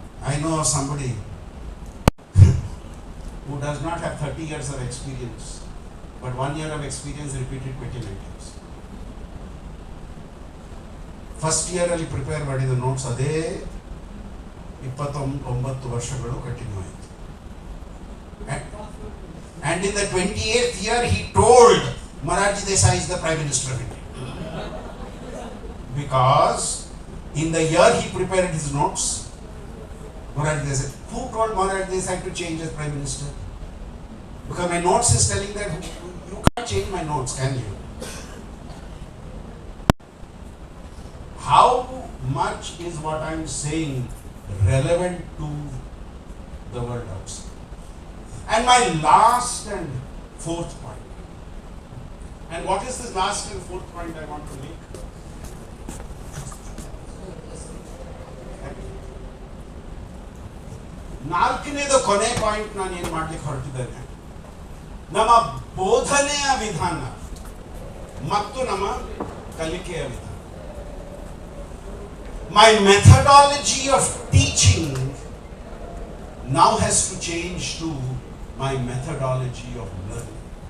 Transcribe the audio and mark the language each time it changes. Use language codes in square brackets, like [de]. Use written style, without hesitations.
[en] I know somebody who does not have 30 years of experience, but 1 year of experience repeated 29 times. [kn] First year ಅಲ್ಲಿ prepare ಮಾಡಿದ notes ಅದೇ 29 ವರ್ಷಗಳು continue ಆಯಿತು. [en] And in the 28th year he told Morarji Desai is the Prime Minister of India. Because in the year he prepared his notes, Morarji Desai, who told Morarji Desai to change as Prime Minister? Because my notes is telling that you can't change my notes, can you? How much is what I am saying relevant to the world outside? And my last and fourth point. And what is this last and fourth point I want to make? [kn] ನಾಲ್ಕನೇದು ಕೊನೆ point ನಾನು ಏನು ಮಾಡ್ಲಿಕ್ಕೆ ಹೊರಟಿದ್ದೇನೆ, ನಮ್ಮ ಬೋಧನೆಯ ವಿಧಾನ ಮತ್ತು ನಮ್ಮ ಕಲಿಕೆಯ ವಿಧಾನ. [en] My methodology of teaching now has to change to my methodology of learning.